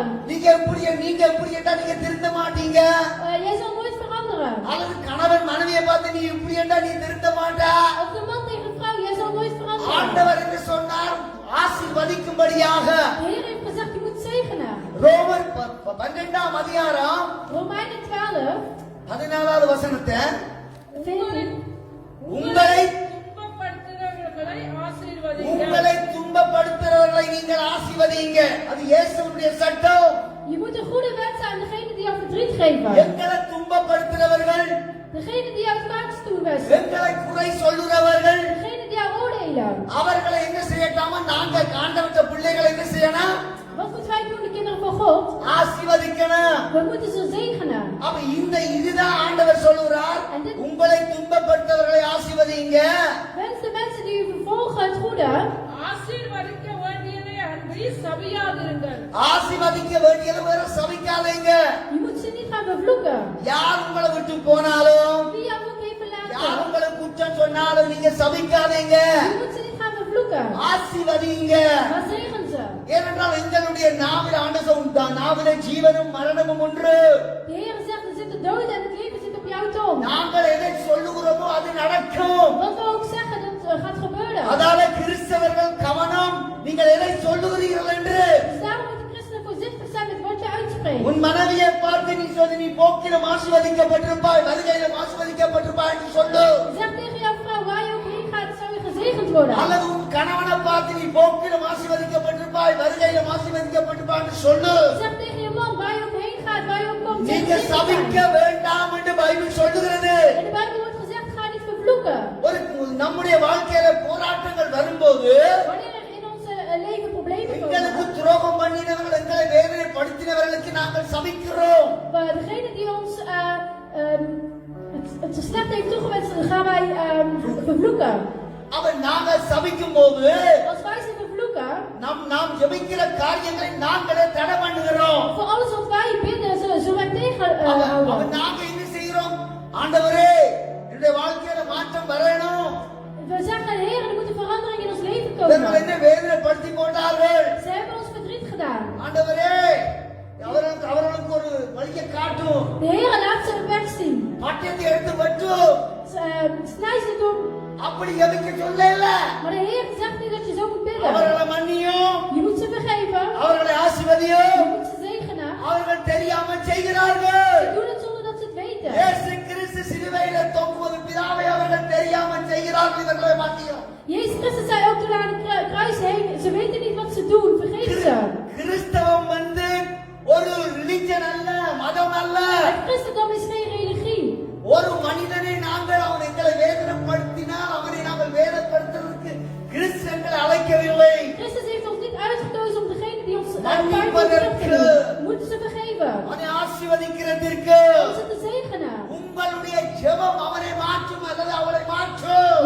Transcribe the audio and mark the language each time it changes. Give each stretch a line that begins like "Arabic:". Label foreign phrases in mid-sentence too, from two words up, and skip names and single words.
Tamil: நீங்க எப்படி கேட்டா நீங்க திருந்த மாட்டீங்க.
Dutch: Jij zal nooit veranderen.
Tamil: அல்லது கணவன் மனைவியை பார்த்து நீ இப்படி என்றா நீ திருந்த மாட்டா.
Dutch: Of de man tegen de vrouw, jij zal nooit veranderen.
Tamil: ஆண்டவர் என்று சொன்னார் ஆசீர்வதிக்கும்படியாக.
Dutch: De Heer heeft gezegd, je moet zegenen.
Tamil: ரோமர் 12ஆம் அதிகாரம்
Dutch: Romeinen 12,
Tamil: 14வது வசனத்தை
Dutch: 14.
Tamil: உங்களை துன்பப்படுத்துகிறவர்களை ஆசீர்வதிங்க. உங்களை துன்பப்படுத்துறவர்களை நீங்கள் ஆசீர்வதிங்க. அது இயேசுவுடைய சட்டம்.
Dutch: Je moet een goede wet zijn aan degene die jou verdriet geven.
Tamil: எங்களை துன்பப்படுத்துறவர்கள்,
Dutch: Degene die jou kwaads toewensen.
Tamil: எங்களை குறை சொல்லுறவர்கள்,
Dutch: Degene die jou oordelen.
Tamil: அவர்களை என்ன செய்யட்டாம நாங்க ஆண்டவருடைய பிள்ளைகளை என்ன செய்யணும்?
Dutch: Wat moeten wij doen, de kinderen van God?
Tamil: ஆசீர்வதிக்கணும்.
Dutch: We moeten ze zegenen.
Tamil: அப்ப இதுதான் ஆண்டவர் சொல்லுகிறார். உங்களை துன்பப்படுத்துறவர்களை ஆசீர்வதிங்க.
Dutch: Wens de mensen die u vervolgen het goede.
Tamil: ஆசீர்வதிக்க வேண்டியதை அன்றி சபியாதிருங்கள். ஆசீர்வதிக்க வேண்டியது வேற சபிக்காதீங்க.
Dutch: Je moet ze niet gaan bevloeken.
Tamil: யார் உங்களை விட்டு போனாலும்,
Dutch: Wie jou ook heeft
Tamil: யார்
Dutch: verlaten.
Tamil: உங்களை குற்றம் சொன்னாலும் நீங்க சபிக்காதீங்க.
Dutch: Je moet ze niet gaan bevloeken.
Tamil: ஆசீர்வதிங்க.
Dutch: Maar zegen ze.
Tamil: ஏனென்றால் எங்களுடைய நாவில் ஆண்டவர் நாவிலே ஜீவனும் மரணமும் ஒன்று.
Dutch: De Heer zegt, er zit de dood en het leven zit op jouw tong.
Tamil: நாங்கள் எதை சொல்லுகிறோமோ அது நடக்கும்.
Dutch: Wat we ook zeggen, dat gaat gebeuren.
Tamil: அதால கிறிஸ்தவர்கள் கவனம், நீங்கள் எதை சொல்லுகிறீர்கள் என்று.
Dutch: Dus daarom moeten christenen voorzichtig zijn met wat je uitspreekt.
Tamil: உன் மனைவியை பார்த்து நீ சொல்லு, நீ போக்கிலும் ஆசீர்வதிக்கப்பட்டிருப்பாய், வருகையிலும் ஆசீர்வதிக்கப்பட்டிருப்பாய் என்று சொல்லு.
Dutch: Zeg tegen jouw vrouw, waar je ook heen gaat, zou je gezegend worden.
Tamil: அல்லது உன் கணவனை பார்த்து நீ போக்கிலும் ஆசீர்வதிக்கப்பட்டிருப்பாய், வருகையிலும் ஆசீர்வதிக்கப்பட்டிருப்பாய் என்று சொல்லு.
Dutch: Zeg tegen je man, waar je ook heen gaat, waar je ook komt, zeg
Tamil: நீங்க
Dutch: gezegend
Tamil: சபிக்க
Dutch: zijn.
Tamil: வேண்டாம் என்று பைபிள் சொல்லுகிறது.
Dutch: In de Bijbel wordt gezegd, ga niet vervloeken.
Tamil: நம்முடைய வாழ்க்கையில போராட்டங்கள் வரும்போது
Dutch: Wanneer er in onze leven problemen
Tamil: எங்களுக்கு
Dutch: komen,
Tamil: துரோகம் பண்ணினவர்கள், எங்களை வேதனைப்படுத்தினவர்களுக்கு நாங்கள் சபிக்கிறோம்.
Dutch: degene die ons het slecht heeft toegewenst, dan gaan wij vervloeken.
Tamil: அவன் நாங்கள் சபிக்கும் போது
Dutch: Als wij ze vervloeken,
Tamil: நாம் ஜெபிக்கிற காரியங்களை நாங்களே தடை பண்ணுகிறோம்.
Dutch: voor alles wat wij bidden, zullen wij
Tamil: அவன்
Dutch: tegenhouden.
Tamil: நாங்க என்ன செய்கிறோம்? ஆண்டவரே, என்னுடைய வாழ்க்கையில மாற்றம் வரணும்.
Dutch: We zeggen, Heer, er moet een verandering in ons leven
Tamil: இவர்கள்
Dutch: komen.
Tamil: என்ன வேதனைப்படுத்தி போட்டார்கள்.
Dutch: Ze hebben ons verdriet gedaan.
Tamil: ஆண்டவரே, அவர்களுக்கு ஒரு வழியை காட்டும்.
Dutch: De Heer laat ze een weg zien.
Tamil: பட்டயத்தை எடுத்து வெட்டும்.
Dutch: Snij ze door.
Tamil: அப்படி ஜெபிக்க சொல்லல.
Dutch: Maar de Heer zegt niet dat je zo moet bidden.
Tamil: அவர்களை மன்னியும்,
Dutch: Je moet ze vergeven.
Tamil: அவர்களை ஆசீர்வதியும்.
Dutch: Je moet ze zegenen.
Tamil: அவர்கள் தெரியாமல் செய்கிறார்கள்.
Dutch: Ze doen het zonder dat ze het weten.
Tamil: இயேசு கிறிஸ்து சிலுவையில தொங்குவது பிதாவை அவர்கள் தெரியாமல் செய்கிறார்கள். இவர்களை மன்னியும்.
Dutch: Jezus Christus zei ook toen aan het kruis heen, ze weten niet wat ze doen, vergeef ze.
Tamil: கிறிஸ்தவம் ஒரு ரிலிஜன் அல்ல, மதம் அல்ல.
Dutch: Het christendom is geen religie.
Tamil: ஒரு மனிதனை நாங்கள் அவன் எங்களை வேதனைப்படுத்தினால் அவனை நாங்கள் வேதனைப்படுத்துவதற்கு கிறிஸ்தவங்களை அழைக்கவில்லை.
Dutch: Christus heeft ons niet uitgekozen om degene die ons
Tamil: மன்னிப்பதற்கு,
Dutch: moeten ze vergeven.
Tamil: அவனை ஆசீர்வதிக்கிறதற்கு.
Dutch: Om ze te zegenen.
Tamil: உங்களுடைய ஜெபம் அவனை மாற்றும் அல்லது அவளை மாற்றும்.